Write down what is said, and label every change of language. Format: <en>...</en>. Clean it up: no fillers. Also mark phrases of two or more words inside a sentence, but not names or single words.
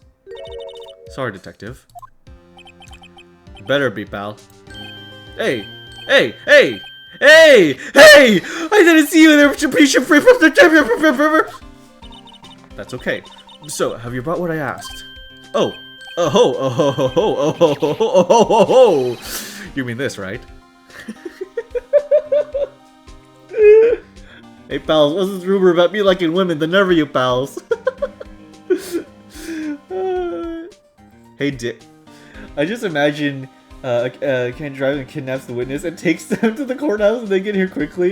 <en>Sorry, detective. Better be, pal. Hey! Hey! Hey! Hey! Hey! I didn't see you there! Free from the... That's okay. So, have you brought what I asked? Oh, Oh ho, oh ho ho ho, oh ho ho ho, oh ho ho ho. You mean this, right? Hey pals, what's this rumor about me liking women? The nerve of you pals. Hey Dick. I just imagine Ken drives and kidnaps the witness and takes them to the courthouse and they get here quickly.</en>